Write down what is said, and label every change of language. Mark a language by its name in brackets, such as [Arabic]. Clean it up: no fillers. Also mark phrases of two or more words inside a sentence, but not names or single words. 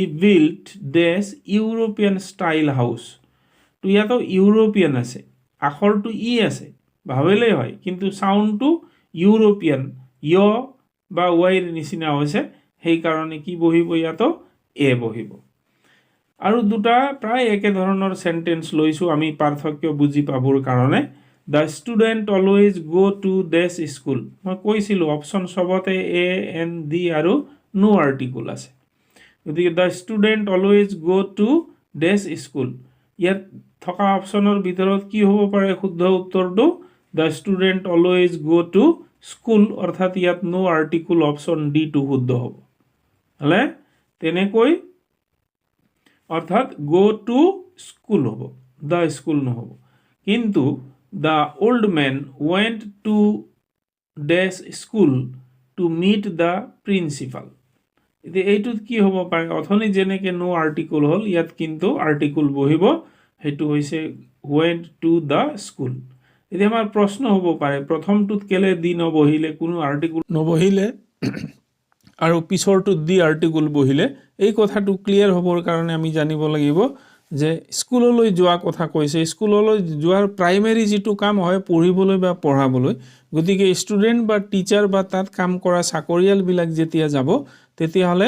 [English] built this European style house [Assamese] তো ইয়াতো ইউৰোপিয়ান আছে আখৰটো ই আছে ভাবিলেই হয় কিন্তু সাউন্ডটো ইউৰোপিয়ান য় বা ৱাইৰ নিচিনা হৈছে সেই কাৰণে কি বহিব ইয়াতো এ বহিব আৰু দুটা প্ৰায় একে ধৰণৰ সেন্টেন্স লৈছো আমি পাৰ্থক্য বুজি পাবৰ কাৰণে [English] The student always go to this school [Assamese] মই কৈছিলো অপচন সবতে [English] a an the [Assamese] আৰু [English] no article [Assamese] আছে গতিকে [English] the student always go to this school [Assamese] ইয়াত থকা অপচনৰ ভিতৰত কি হ'ব পাৰে শুদ্ধ উত্তৰটো [English] the student always go to school [Assamese] অৰ্থাৎ ইয়াত [English] no article option [Assamese] ডি টু শুদ্ধ হ'ব হলে তেনেকৈ অৰ্থাৎ [English] go to school [Assamese] হ'ব [English] the school [Assamese] নহব কিন্তু [English] the old man went to this school to meet the principal [Assamese] এতিয়া এইটোত কি হ'ব পাৰে অথনি যেনেকে [English] no article [Assamese] হল ইয়াত কিন্তু আৰ্টিকল বহিব হেতু হৈছে [English] went to the school [Assamese] এতিয়া আমাৰ প্ৰশ্ন হ'ব পাৰে প্ৰথমটোত কেলে দি নবহিলে কোনো আৰ্টিকল নবহিলে আৰু পিছৰটোত [English] the article [Assamese] বহিলে এই কথাটো ক্লিয়াৰ হ'বৰ কাৰণে আমি জানিব লাগিব যে স্কুললৈ যোৱা কথা কৈছে স্কুললৈ যোৱাৰ প্ৰাইমাৰী যেটো কাম হয় পঢ়িবলৈ বা পঢ়াবলৈ গতিকে ষ্টুডেন্ট বা টিচাৰ বা তাত কাম কৰা চাকৰিয়াল বিলাক যেতিয়া যাব তেতিয়া হলে